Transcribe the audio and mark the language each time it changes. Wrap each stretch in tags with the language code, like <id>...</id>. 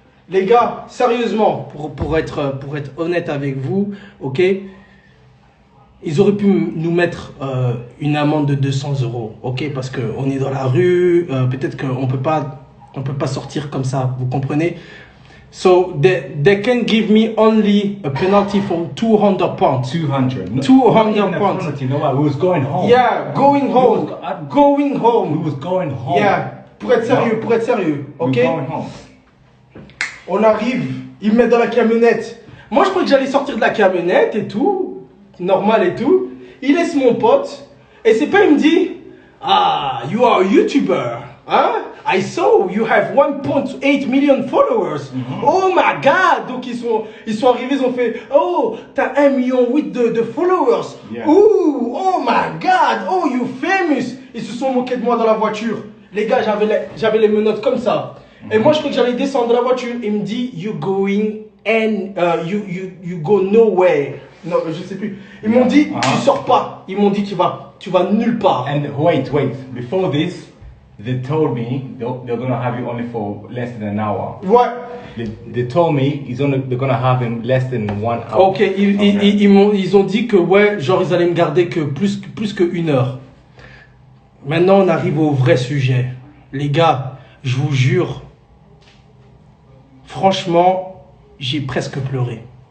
<fr>Les gars, sérieusement, pour être honnête avec vous, ok? Ils auraient pu nous mettre une amende de 200 €, ok? Parce qu'on est dans la rue, peut-être qu'on peut pas sortir comme ça, vous comprenez?</fr> <en>So, they can give me only a penalty for 200 pounds. 200. No, 200 not pounds. penalty, no, we was going home. Yeah, going home. Going home. We was going home.</en> <fr>Yeah, pour être sérieux, ok?</fr> <en>We was going home.</en> <fr>On arrive, ils me mettent dans la camionnette. Moi, je croyais que j'allais sortir de la camionnette et tout, normal et tout. Il laisse mon pote, et c'est pas, il me dit,</fr> <en>you are a YouTuber,</en> <fr>hein?</fr> <en>I saw you have 1.8 million followers. Oh my God!</en> <fr>Donc ils sont arrivés, ils ont fait, oh, t'as 1,8 million de followers.</fr> <en>Yeah. Ooh, oh my God! Oh, you famous!</en> <fr>Ils se sont moqués de moi dans la voiture. Les gars, j'avais les menottes comme ça. Et moi, je crois que j'allais descendre de la voiture. Il me dit,</fr> <en>you going and you go nowhere.</en> <fr>Non, je sais plus. Ils m'ont dit, tu sors pas. Ils m'ont dit, tu vas nulle part.</fr> <en>And wait. Before this, they told me they're gonna have you only for less than an hour.</en> <fr>Ouais.</fr> <en>They told me they're gonna have him less than 1 hour.</en> <fr>Ok, ils ont dit que ouais, genre ils allaient me garder que plus que 1 heure. Maintenant, on arrive au vrai sujet. Les gars, je vous jure, franchement, j'ai presque pleuré.</fr>